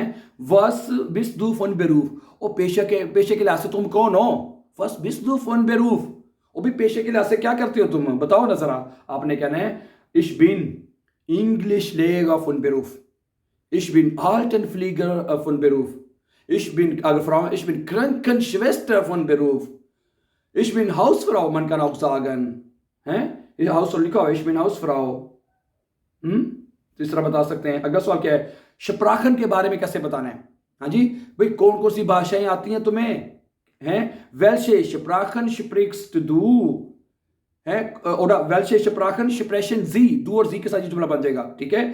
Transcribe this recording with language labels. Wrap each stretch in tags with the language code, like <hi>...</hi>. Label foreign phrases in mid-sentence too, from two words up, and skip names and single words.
<de>was bist du von Beruf,</de> <hi>ओ पेशे के लिहाज से तुम कौन हो?</hi> <de>was bist du von Beruf,</de> <hi>वो भी पेशे के लिहाज से क्या करते हो तुम? बताओ ना जरा। आपने कहना है</hi> <de>ich bin Englischlehrer von Beruf, ich bin Altenpfleger von Beruf, इश बिन आल्टन फ्लीगर फन बेरूफ, Ich bin Krankenschwester von Beruf. Ich bin Hausfrau, man kann auch sagen.</de> <hi>Hausfrau लिखा हो,</hi> <de>ich bin Hausfrau.</de> <hi>तो इस तरह बता सकते हैं। अगला सवाल क्या है? शप्राखन के बारे में कैसे बताना है? हाँ जी भाई, कौन कौन सी भाषाएं आती हैं तुम्हें? हैं,</hi> <de>welche Sprachen sprichst du,</de> <hi>और</hi> <de>welche Sprachen sprechen Sie,</de> <hi>दू और जी के साथ ये जुमला बन जाएगा, ठीक है।</hi>